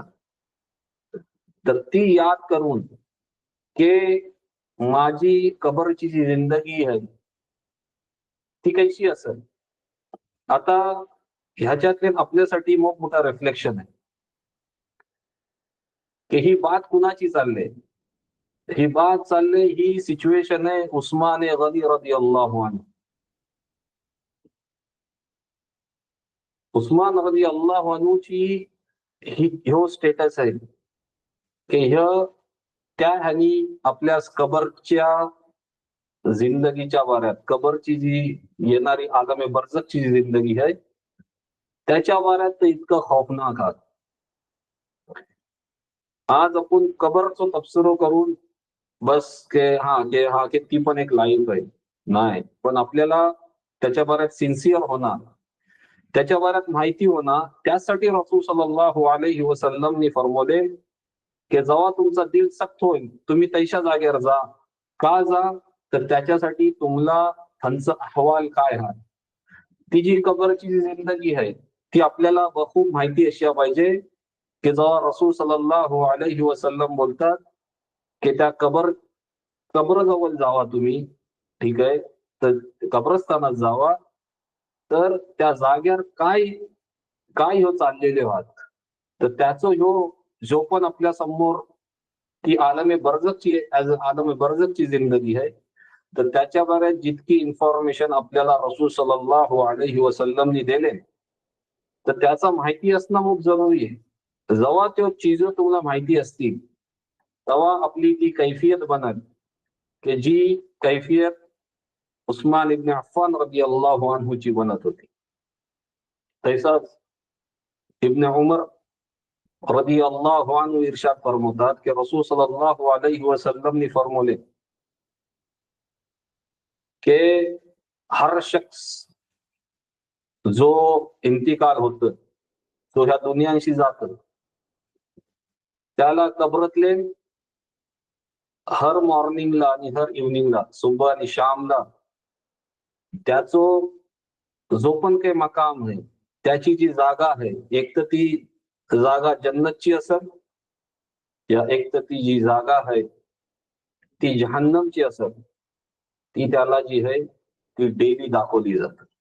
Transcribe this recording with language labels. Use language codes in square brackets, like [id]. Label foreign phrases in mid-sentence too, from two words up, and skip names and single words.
[mr] तर ती याद करून की माझी कबरची जी जिंदगी आहे ती कशी असेल. आता ह्याच्यातले आपल्यासाठी मोठा रिफ्लेक्शन आहे की ही बात कुणाची चालली. ही बात चालली, ही सिच्युएशन आहे उस्मान गनी [ar] رضي الله عنه. [mr] उस्मान [ar] رضي الله عنه [mr] ह्यो स्टेटस आहे की त्या ह्यानी आपल्या कबरच्या जिंदगीच्या बाऱ्यात, कबरची जी येणारी आलमे बरझखची जी जिंदगी आहे त्याच्या बाऱ्यात ते इतकं खौफनाक आहात. आज आपण कबरचं तपसिरो करून बस के ती पण एक लाईफ आहे, नाही, पण आपल्याला त्याच्या बाऱ्यात सिन्सिअर होणार, त्याच्या बाऱ्यात माहिती होणार. त्यासाठी रसूल [ar] صلى الله عليه وسلم [mr] फरमवले की जेव्हा तुमचा दिल सख्त होईल तुम्ही तैशा जागेवर जा. का जा? तर त्याच्यासाठी तुम्हाला त्यांचा अहवाल काय हा, ती जी कबरची जी जिंदगी आहे ती आपल्याला खूप माहिती असल्या पाहिजे की जेव्हा रसूल [ar] صلى الله عليه وسلم [mr] बोलतात की त्या कबरजवळ जावा तुम्ही, ठीक आहे, तर कब्रस्तानात जावा, तर त्या जागेवर काय काय ह्यो चाललेले आहात. तर त्याचं जो पण आपल्या समोर ती आलमे बरझखची जिंदगी आहे, तर त्याच्या बारे जितकी इन्फॉर्मेशन आपल्याला रसूल [ar] صلى الله عليه وسلم [mr] दिले, तर त्याचा माहिती असणं खूप जरुरी आहे. जेव्हा त्यो चीज तुम्हाला माहिती असतील तेव्हा आपली ती कैफियत बनल की जी कैफियत उस्मान इब्न अफ्फान [ar] رضي الله عنه [mr] बनत होती. तैसाच इब्न उमर [ar] رضي الله عنه [mr] इरशाद फरमवतात की रसूल [ar] صلى الله عليه وسلم [mr] फरमवले की हर शख्स जो इंतिकाल होत, तो ह्या दुनियाशी जात, त्याला कबरातले हर मॉर्निंगला आणि हर इव्हनिंगला, सुबह आणि शामला त्याचो जो पण काही मकाम आहे, त्याची जी जागा आहे, एक तर ती जागा जन्नतची असेल, या एक तर ती जी जागा आहे ती जहन्नमची असेल, ती त्याला जी आहे ती डेली दाखवली जाते.